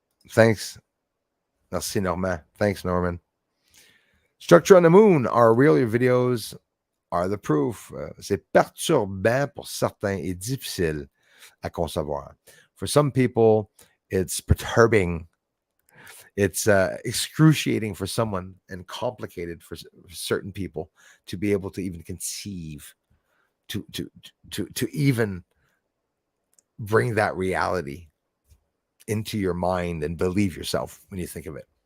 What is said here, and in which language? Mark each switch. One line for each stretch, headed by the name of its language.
English: Thanks. Merci, Norman. Thanks, Norman. Structure on the Moon. Are real? Your videos are the proof.
French: C'est perturbant pour certains et difficile à concevoir.
English: For some people, it's perturbing. It's excruciating for someone and complicated for certain people to be able to even conceive, to even bring that reality into your mind and believe yourself when you think of it.